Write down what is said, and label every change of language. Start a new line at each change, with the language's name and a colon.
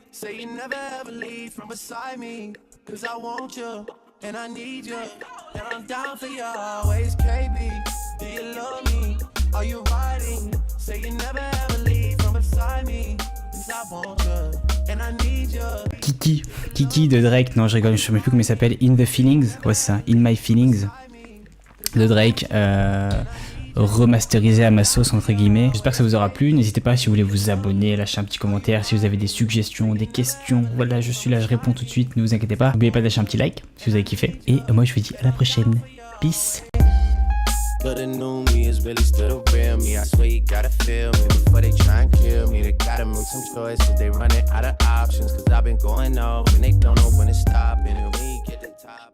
English: Say you never ever leave from beside me. Cause I want you, and I need you. And I'm down for you always, KB. Do you love me? Are you riding? Say you never ever leave from beside me. Cause I want you, and I need you.
French: Kiki de Drake, non je rigole, je sais même plus comment il s'appelle. In the Feelings, ouais c'est ça, In My Feelings de Drake, remasterisé à ma sauce entre guillemets. J'espère que ça vous aura plu, n'hésitez pas si vous voulez vous abonner, lâcher un petit commentaire, si vous avez des suggestions, des questions, voilà je suis là, je réponds tout de suite, ne vous inquiétez pas. N'oubliez pas de lâcher un petit like si vous avez kiffé, et moi je vous dis à la prochaine, peace.
English: But the new me is really still the real me. I swear you gotta feel me before they try and kill me. They gotta make some choices, they running out of options. Cause I've been going off and they don't know when to stop. And when you get the top